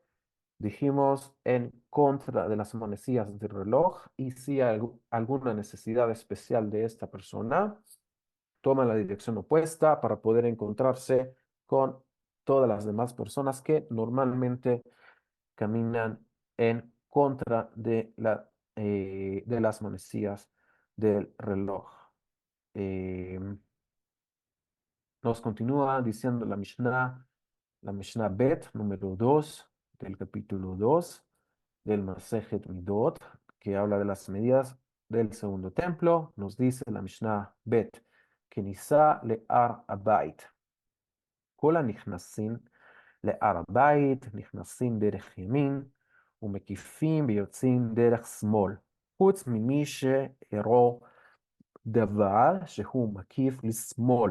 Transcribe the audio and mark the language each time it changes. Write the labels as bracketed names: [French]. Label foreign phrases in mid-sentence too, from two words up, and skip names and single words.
[Spanish] Dijimos en contra de las manecillas del reloj y si hay alguna necesidad especial de esta persona, toma la dirección opuesta para poder encontrarse con todas las demás personas que normalmente caminan en contra de las manecillas del reloj. Em, Nos continúa diciendo la Mishnah Bet número 2 del capítulo 2 del Masejet Midot, que habla de las medidas del segundo templo. Nos dice la Mishnah Bet, [Hebrew] Kenisa le'ar abait. כל הנכנסים להר הבית נכנסים דרך ימין ומקיפים ויוצאים דרך שמאל, חוץ ממי שעירו דבר שהוא מקיף לשמאל.